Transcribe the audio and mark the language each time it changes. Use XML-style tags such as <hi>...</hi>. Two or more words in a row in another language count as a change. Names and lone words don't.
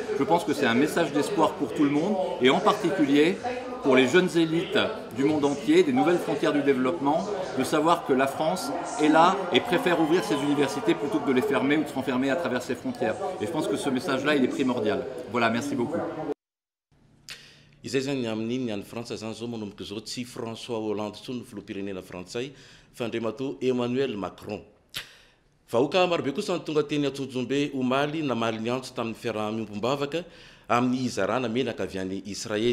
<fr>Je pense que c'est un message d'espoir pour tout le monde, et en particulier pour les jeunes élites du monde entier, des nouvelles frontières du développement, de savoir que la France est là et préfère ouvrir ses universités plutôt que de les fermer ou de se renfermer à travers ses frontières. Et je pense que ce message-là, il est primordial. Voilà, merci beaucoup.</fr> <mg>Izay zany amin'iny any Frantsa zany zao manomboka zao tsy François Hollande tsony filoham-pirenena frantsay fa andriamato Emmanuel Macron. Vahoaka marobe kosa ny tonga teny Antsonjombe omaly namaly ny antso tamin'ny fiaraha-miombom-bavaka amin'ny izarana menaka avy any Israely.</mg>